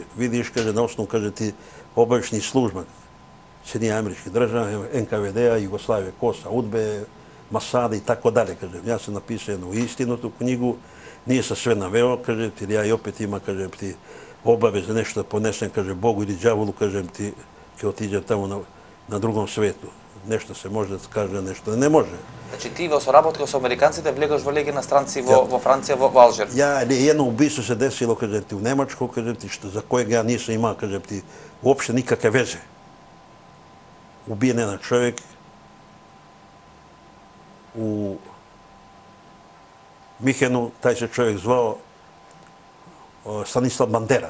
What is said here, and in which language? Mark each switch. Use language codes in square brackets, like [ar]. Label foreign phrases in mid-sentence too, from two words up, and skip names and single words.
[sr] Vidiš, kaže, na osnovu, kaže, ti obavještajnih služba Sjedinjenih Američkih Država, NKVD-a, Jugoslavije, Kosa, UDBE, Masada i tako dalje, kaže. Ja sam napisao jednu istinu tu knjigu, nije sam sve naveo, kaže, jer ja i opet imam, kaže, ti obaveze nešto da ponesem, kaže, Bogu ili đavolu, kaže, ti kad otiđem tamo na drugom svetu. Nešto se može da kaže, nešto ne može. [mk] Значи ти во соработка со американците влегаш во Легија на странци во Франција, во Алжир? [sr] Jedno ubistvo se desilo, kažem ti, u Nemačku, kažem ti, za kojeg ja nisam imao, kažem ti, uopšte nikakve veze. Ubijen jedan čovjek u Mihenu, taj se čovjek zvao Stanislav Bandera.